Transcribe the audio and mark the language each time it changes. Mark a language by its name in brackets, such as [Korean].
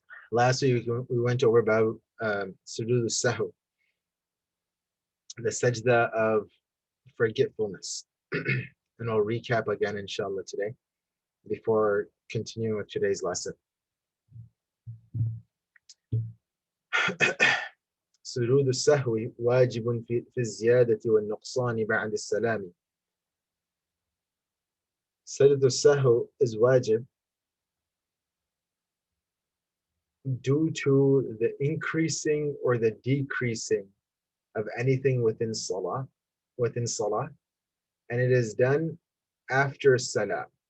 [English] Last week we went over about sujood al-sahw, the sajda of forgetfulness. And I'll recap again, inshallah, today before continuing with today's lesson. [Arabic] سجود السهو واجب في الزيادة والنقصان بعد السلام. [English] Sajda al-sahw is wajib due to the increasing or the decreasing of anything within salah, and it is done after salah.